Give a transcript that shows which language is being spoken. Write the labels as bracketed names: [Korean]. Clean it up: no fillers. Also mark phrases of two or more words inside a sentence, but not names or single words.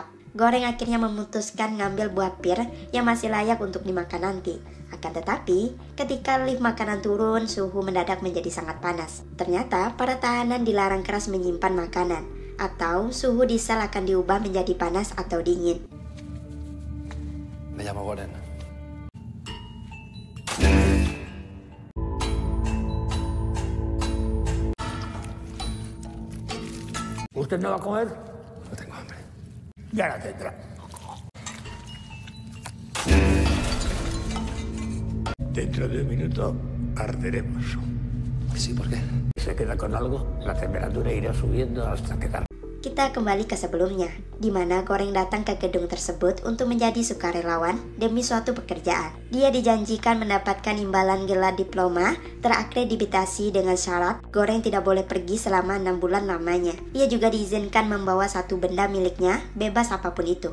[Indonesian] Goreng akhirnya memutuskan ngambil buah pir yang masih layak untuk dimakan nanti. Akan tetapi, ketika lift makanan turun, suhu mendadak menjadi sangat panas. Ternyata, para tahanan dilarang keras menyimpan makanan, atau suhu di sel akan diubah menjadi panas atau dingin. [Spanish] Me llamo Goren. ¿Usted no va a comer? No tengo hambre. Ya la tendrá. Dentro de un minuto arderemos. Sí, ¿por qué? Si se queda con algo, la temperatura irá subiendo hasta quedar. [Indonesian] Kita kembali ke sebelumnya, di mana Goreng datang ke gedung tersebut untuk menjadi sukarelawan demi suatu pekerjaan. Dia dijanjikan mendapatkan imbalan gelar diploma terakreditasi dengan syarat Goreng tidak boleh pergi selama 6 bulan lamanya. Ia juga diizinkan membawa satu benda miliknya, bebas apapun itu.